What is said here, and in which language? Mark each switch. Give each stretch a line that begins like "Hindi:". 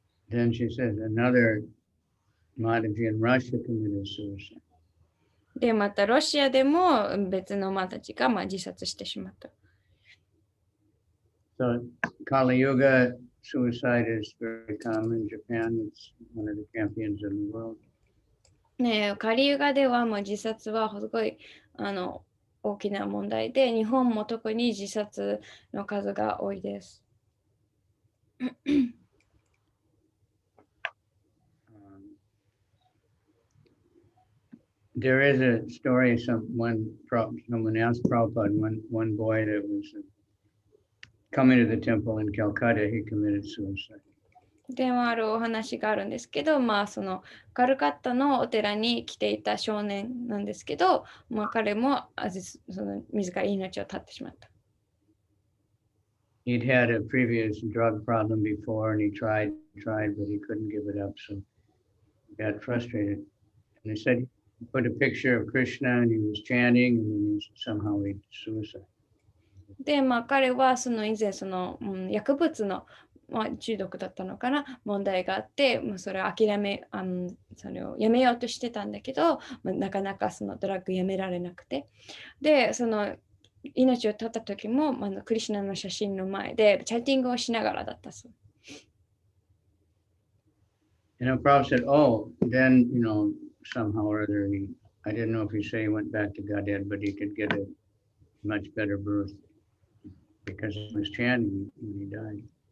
English: Then she says another Mataji in Russia committed suicide.
Japanese: で、またロシアでも別のマタジが自殺してしまった。
English: So Kali Yuga suicide is very common in Japan. It's one of the champions of the world.
Japanese: カリユガでは自殺はすごい大きな問題で、日本も特に自殺の数が多いです。
English: There is a story. Someone asked Prabhupada, one boy that was coming to the temple in Calcutta, he committed suicide.
Japanese: でもあるお話があるんですけど、そのカルカッタのお寺に来ていた少年なんですけど、彼もその自ら命を絶ってしまった。
English: He'd had a previous drug problem before, and he tried, but he couldn't give it up, so he got frustrated. And they said he put a picture of Krishna, and he was chanting, and then somehow he suicide.
Japanese: で、彼はその以前その、薬物の中毒だったのかな、問題があって、それをそれをやめようとしてたんだけど、なかなかそのドラッグやめられなくて、で、その命を絶った時も、クリシュナの写真の前でチャンティングをしながらだったそう。
English: And Prabhupada said, oh, then, somehow or other, I didn't know if he said he went back to Godhead, but he could get a much better birth because he was chanting when he died.